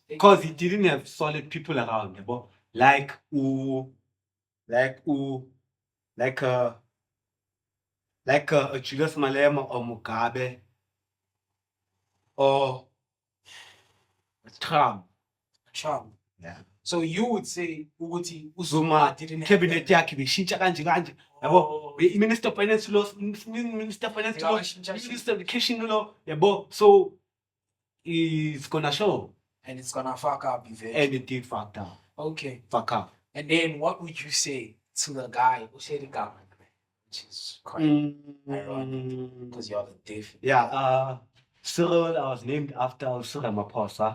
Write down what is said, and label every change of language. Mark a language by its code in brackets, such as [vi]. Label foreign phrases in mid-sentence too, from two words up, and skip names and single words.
[en] because he didn't have solid people around, like a Julius Malema or Mugabe or Trump. Yeah. So you would say Uguti Zuma didn't have [zu] cabinet yakhe beshintsha kanje kanje. Yabo, [en] Minister of Finance lo, Minister of Finance lo, Minister of Education lo, [zu] yabo. [en] So it's gonna show. And it's gonna fuck up eventually. And it did fuck up. Okay. Fuck up. And then what would you say to the guy who said the government? Which is quite ironic because you're the diff. Yeah, Cyril, I was named after Cyril Maposa.